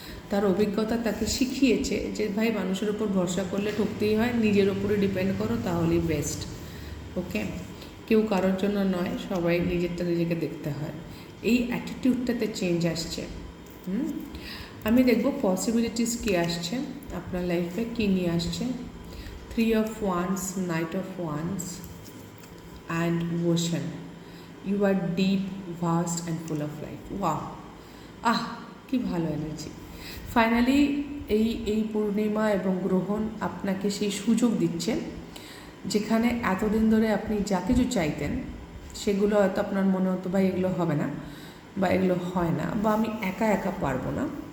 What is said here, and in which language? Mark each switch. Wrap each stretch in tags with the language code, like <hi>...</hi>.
<bn>তার অভিজ্ঞতা তাকে শিখিয়েছে যে ভাই মানুষের ওপর ভরসা করলে ঠকতেই হয়, নিজের ওপরে ডিপেন্ড করো তাহলেই বেস্ট। ওকে, কেউ কারোর জন্য নয়, সবাই নিজেরটা নিজেকে দেখতে হয়। এই অ্যাটিটিউডটাতে চেঞ্জ আসছে। আমি দেখব পসিবিলিটিস কী আসছে আপনার লাইফে, কী নিয়ে আসছে।</bn> <en>3 of Wands, Knight of Wands and Ocean. You are deep, vast and full of life.</en> <bn>Wow! কি ভালো এনার্জি। ফাইনালি এই পূর্ণিমা এবং গ্রহণ আপনাকে সেই সুযোগ দিচ্ছেন যেখানে এতদিন ধরে আপনি যা কিছু চাইতেন সেগুলো হয়তো আপনার মনে হতো ভাই এগুলো হবে না, বা এগুলো হয় না, বা আমি একা একা পারবো না।</bn>